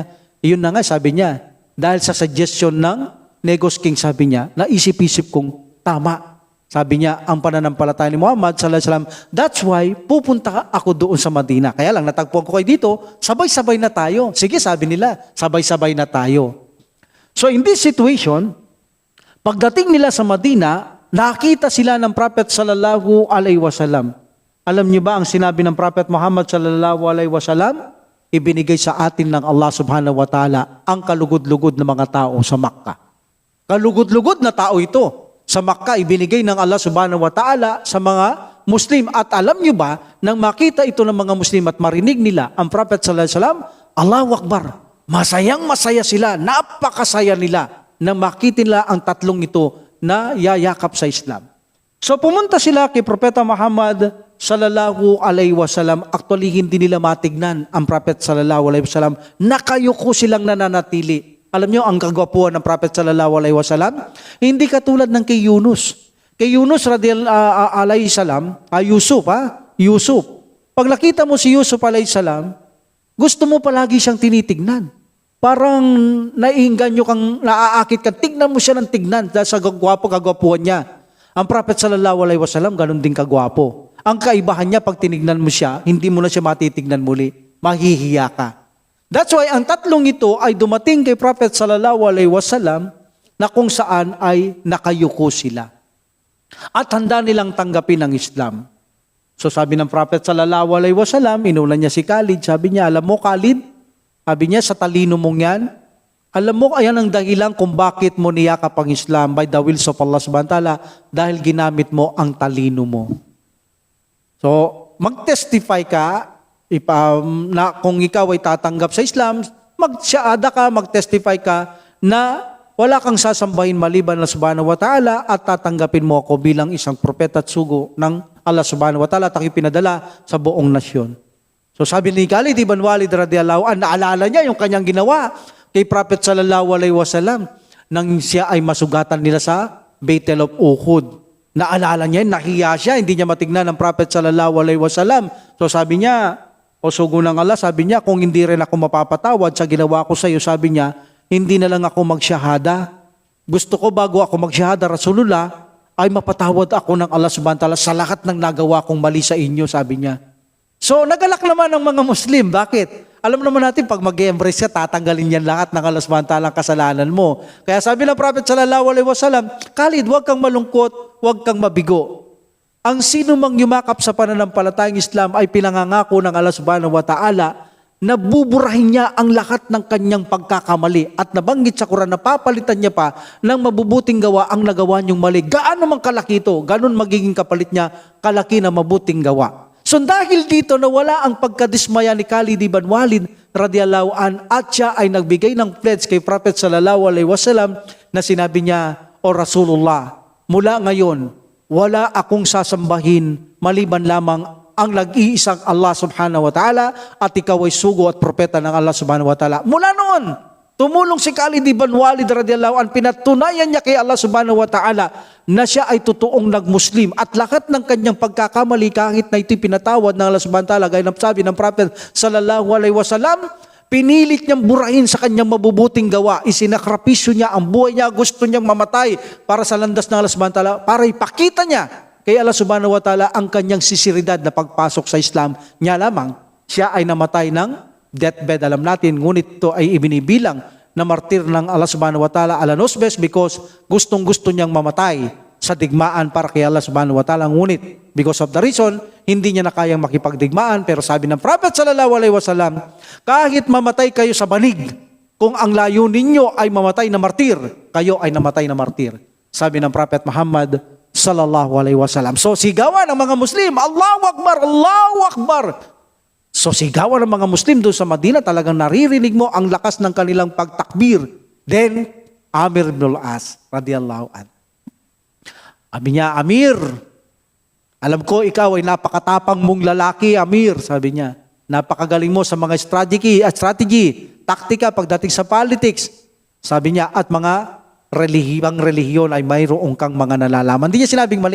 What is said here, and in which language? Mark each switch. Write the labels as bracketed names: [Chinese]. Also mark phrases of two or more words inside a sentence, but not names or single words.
[Filipino] Iyon na nga, sabi niya. Dahil sa suggestion ng Negus King, sabi niya, naisip-isip kong tama. Sabi niya, ang pananampalataya ni Muhammad [Arabic] صلى الله عليه وسلم, [English] that's why [Filipino] pupunta ako doon sa Madina. Kaya lang, natagpuan ko kayo dito, sabay-sabay na tayo. Sige, sabi nila, sabay-sabay na tayo. [English] So in this situation, [Filipino] pagdating nila sa Madina, nakita sila ng Prophet [Arabic] صلى الله عليه وسلم. [Filipino] Alam niyo ba ang sinabi ng Prophet Muhammad [Arabic] صلى الله عليه وسلم? [Filipino] Ibinigay sa atin ng Allah [Arabic] سبحانه وتعالى [Filipino] ang kalugod-lugod na mga tao sa Makkah. Kalugod-lugod na tao ito. Sa Makkah, ibinigay ng Allah [Arabic] سبحانه وتعالى [Filipino] sa mga Muslim. At alam niyo ba, nang makita ito ng mga Muslim at marinig nila ang Prophet [Arabic] صلى الله عليه وسلم, الله أكبر, [Filipino] masayang-masaya sila, napakasaya nila nang makita nila ang tatlong ito na yayakap sa Islam. So pumunta sila kay Propeta Muhammad [Arabic] صلى الله عليه وسلم. [Filipino] Actually, hindi nila matignan ang Prophet [Arabic] صلى الله عليه وسلم. [Filipino] Nakayuko silang nananatili. Alam niyo ang kagwapuan ng Prophet [Arabic] صلى الله عليه وسلم? [Filipino] Hindi katulad ng kay Yunus. Kay Yunus [Arabic] عليه السلام, [Filipino] Yusuf. Pag nakita mo si Yusuf [Arabic] عليه السلام, [Filipino] gusto mo palagi siyang tinitignan. Parang naiinganyo kang naaakit ka. Tignan mo siya ng tignan dahil sa kagwapuan niya. Ang Prophet [Arabic] صلى الله عليه وسلم [Filipino] ganun din kagwapo. Ang kaibahan niya pag tinignan mo siya, hindi mo na siya matitignan muli. Mahihiya ka. [English] That's why [Filipino] ang tatlong ito ay dumating kay Prophet [Arabic] صلى الله عليه وسلم [Filipino] na kung saan ay nakayuko sila. At handa nilang tanggapin ang Islam. So sabi ng Prophet [Arabic] صلى الله عليه وسلم, [Filipino] inulan niya si Khalid, sabi niya, alam mo Khalid, sabi niya sa talino mong yan, alam mo ayan ang dahilan kung bakit mo niyakap ang Islam [English] by the wills of Allah [Arabic] سبحانه وتعالى [Filipino] dahil ginamit mo ang talino mo. So mag-testify ka, na kung ikaw ay tatanggap sa Islam, magsyahada ka, mag-testify ka na wala kang sasambahin maliban na [Arabic] سبحانه وتعالى [Filipino] at tatanggapin mo ako bilang isang propeta at sugo ng Allah [Arabic] سبحانه وتعالى [Filipino] at ako'y pinadala sa buong nasyon. So sabi ni Khalid ibn Walid [Arabic] رضي الله عنه, [Filipino] naalala niya yung kanyang ginawa kay Prophet [Arabic] صلى الله عليه وسلم [Filipino] nang siya ay masugatan nila sa Battle of Uhud. Naalala niya, nahiya siya, hindi niya matignan ng Prophet [Arabic] صلى الله عليه وسلم. [Filipino] So sabi niya, o sugo ng Allah, sabi niya, kung hindi rin ako mapapatawad sa ginawa ko sa iyo, sabi niya, hindi na lang ako magsyahada. Gusto ko bago ako magsyahada, Rasulullah, ay mapatawad ako ng Allah [Arabic] سبحانه وتعالى [Filipino] sa lahat ng nagawa kong mali sa inyo, sabi niya. So, nagalak naman ang mga Muslim. Bakit? Alam naman natin, pag mag-embrace ka, tatanggalin yan lahat ng Allah [Arabic] سبحانه وتعالى [Filipino] ang kasalanan mo. Kaya sabi ng Prophet [Arabic] صلى الله عليه وسلم, [Filipino] Khalid, huwag kang malungkot, huwag kang mabigo. Ang sino mang yumakap sa pananampalatayang Islam ay pinangangako ng Allah [Arabic] سبحانه وتعالى [Filipino] na buburahin niya ang lahat ng kanyang pagkakamali at nabanggit sa Quran na papalitan niya pa ng mabubuting gawa ang nagawa niyong mali. Gaano mang kalaki ito, ganun magiging kapalit niya kalaki na mabuting gawa. So dahil dito nawala ang pagkadismaya ni Khalid ibn Walid [Arabic] رضي الله عن [Filipino] at siya ay nagbigay ng pledge kay Prophet [Arabic] صلى الله عليه وسلم [Filipino] na sinabi niya, O Rasulullah, mula ngayon, wala akong sasambahin maliban lamang ang nag-iisang Allah [Arabic] سبحانه وتعالى [Filipino] at ikaw ay sugo at propeta ng Allah [Arabic] سبحانه وتعالى. [Filipino] Mula noon, tumulong si Khalid ibn Walid [Arabic] رضي الله عنه, [Filipino] pinatunayan niya kay Allah [Arabic] سبحانه وتعالى [Filipino] na siya ay totoong nag-Muslim at lahat ng kanyang pagkakamali kahit na ito'y pinatawad ng Allah subhanahu wa ta'ala gaya ng sabi ng Prophet [Arabic] صلى الله عليه وسلم, [Filipino] pinilit niyang burahin sa kanyang mabubuting gawa. Isinakripisyo niya ang buhay niya. Gusto niyang mamatay para sa landas ng Allah [Arabic] سبحانه وتعالى [Filipino] para ipakita niya kay Allah [Arabic] سبحانه وتعالى [Filipino] ang kanyang sisiridad na pagpasok sa Islam. Niya lamang, siya ay namatay ng deathbed. Alam natin, ngunit ito ay ibinibilang na martir ng Allah [Arabic] سبحانه وتعالى [Filipino] ala nosbes because gustong-gusto niyang mamatay sa digmaan para kay Allah [Arabic] سبحانه وتعالى. [Filipino] Ngunit, [English] because of the reason, [Filipino] hindi niya na kayang makipagdigmaan. Pero sabi ng Prophet [Arabic] صلى الله عليه وسلم, [Filipino] kahit mamatay kayo sa banig, kung ang layunin ninyo ay mamatay na martir, kayo ay namatay na martir. Sabi ng Prophet Muhammad [Arabic] صلى الله عليه وسلم. [Filipino] So sigawan ng mga Muslim, [Arabic] الله أكبر, الله أكبر. [Filipino] So sigawan ng mga Muslim doon sa Madina, talagang naririnig mo ang lakas ng kanilang pagtakbir. Then, Amir ibn al-As [Arabic] رضي الله عنه. [Filipino] Sabi niya, Amir, Alam ko, ikaw ay napakatapang mong lalaki, Amir, sabi niya. Napakagaling mo sa mga strategy, taktika pagdating sa politics. Sabi niya, at mga relihiyon ay mayroong kang mga nalalaman. Hindi niya sinabing mali.